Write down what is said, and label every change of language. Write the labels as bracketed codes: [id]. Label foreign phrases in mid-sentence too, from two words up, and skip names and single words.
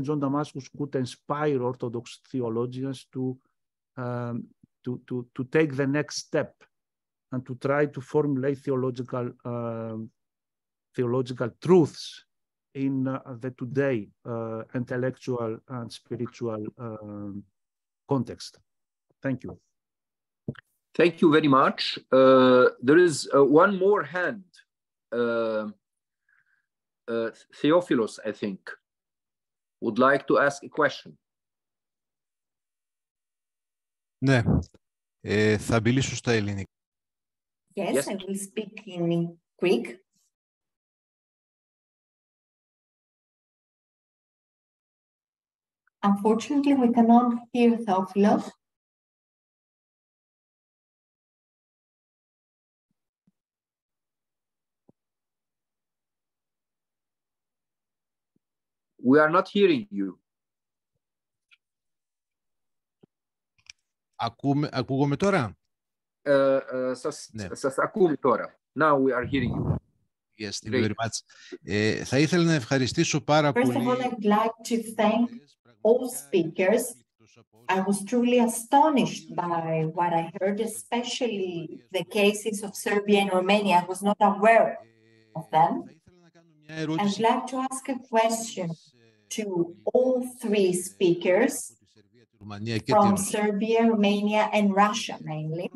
[en] John Damascus could inspire Orthodox theologians to take the next step and to try to formulate theological truths in the today intellectual and spiritual context. Thank you. Thank you very much. There is one more hand. Theophilos, I think, would like to ask a question. [el] Ναι, θα μιλήσω στα ελληνικά. [en] Yes, I will speak in Greek. Unfortunately, we cannot hear Theophilos. We are not hearing you. [el] Ακούγομαι τώρα? Σας ακούμε τώρα. [en] Now we are hearing you. Yes, thank you very much. [el] Θα ήθελα να ευχαριστήσω πάρα πολύ. [en] First of all, I'd like to thank all speakers. I was truly astonished by what I heard, especially the cases of Serbia and Romania. I was not aware of them. I'd like to ask a question to all three speakers from Serbia, Romania, and Russia mainly.